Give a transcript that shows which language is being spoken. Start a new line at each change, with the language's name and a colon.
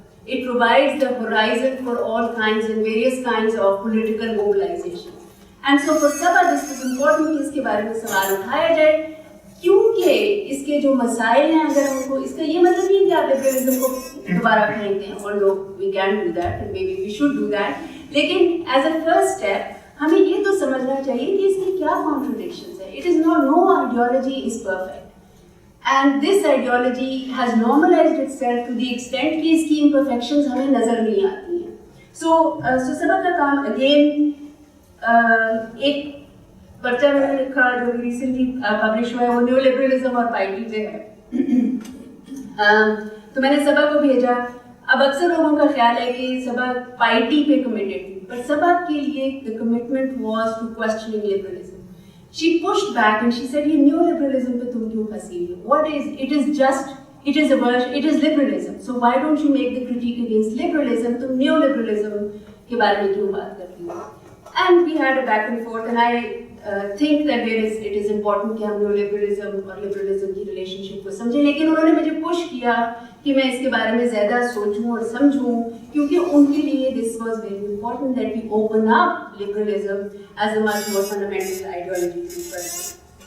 English: It provides the horizon for all kinds and various kinds of political mobilization. And so for Saba this was important
Urdu: کہ اس کے بارے میں سوال اٹھایا جائے کیونکہ اس کے جو مسائل ہیں اگر ہم کو, اس کا یہ مطلب نہیں کہ آپ لبرلزم کو دوبارہ پھینک دیں, اور لوگ
English: we can do that
Urdu: and maybe we should do that, لیکن
English: as a first step
Urdu: ہمیں یہ تو سمجھنا چاہیے کہ اس کی کیا contradictions ہیں.
English: It is not, no ideology is perfect. And this ideology has normalized itself to the extent
Urdu: کہ اس کی imperfections ہمیں نظر نہیں آتی ہیں. So سبا کا کام again ایک پرچہ میں نے لکھا جو ریسنٹلی پبلش ہوا ہے, وہ نیو لبرلزم اور پائٹی پہ ہے. تو میں نے سبا کو بھیجا. اب اکثر لوگوں کا خیال ہے کہ سبا پائٹی پہ کمیٹڈ تھی, پر سبا کے لیے
English: the commitment was to questioning liberalism. She pushed back and she said,
Urdu: یہ نیو لبرلزم پہ تم کیوں پھنسی ہوئی ہو؟
English: What is, it is just, it is a version, it is liberalism. So why don't you make the critique against liberalism?
Urdu: تم neo liberalism کے بارے میں کیوں بات کرتی ہو؟
English: And we had a back and forth and I think that it is important
Urdu: کہ ہم neo liberalism اور لبرلزم کی ریلیشن شپ کو سمجھیں, لیکن انہوں نے مجھے پش کیا کہ میں اس کے بارے میں زیادہ سوچوں اور سمجھوں کیونکہ ان کے لیے
English: this was very important that we open up liberalism as a much more fundamental ideology to the person.